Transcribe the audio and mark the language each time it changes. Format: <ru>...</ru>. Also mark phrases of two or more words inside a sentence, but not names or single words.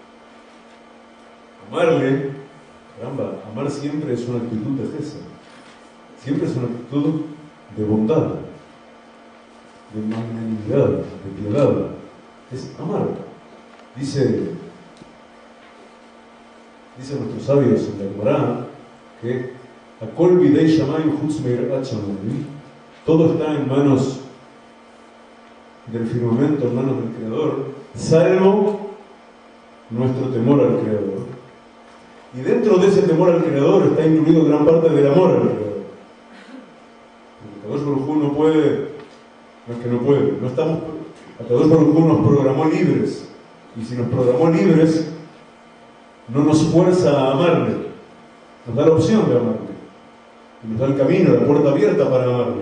<es>Amarle, caramba, amar siempre es una actitud de Gesed, siempre es una actitud de bondad, de magnanimidad, de piedad. Es amar. Dicen nuestros sabios en la Gemara que</es> <he>הכל בידי שמים חוץ מיראת שמים,</he> <es>todo está en manos del firmamento, en manos del Creador, salvo nuestro temor al Creador. Y dentro de ese temor al Creador está incluido gran parte del amor al Creador.</es> <he>הקדוש ברוך הוא</he> <es>no puede, no es que no puede, no estamos,</es> <he>הקדוש ברוך הוא</he> <es>nos programó libres, y si nos programó libres, no nos fuerza a amarle, nos da la opción de amarle, y nos da el camino, la puerta abierta para amarle.</es>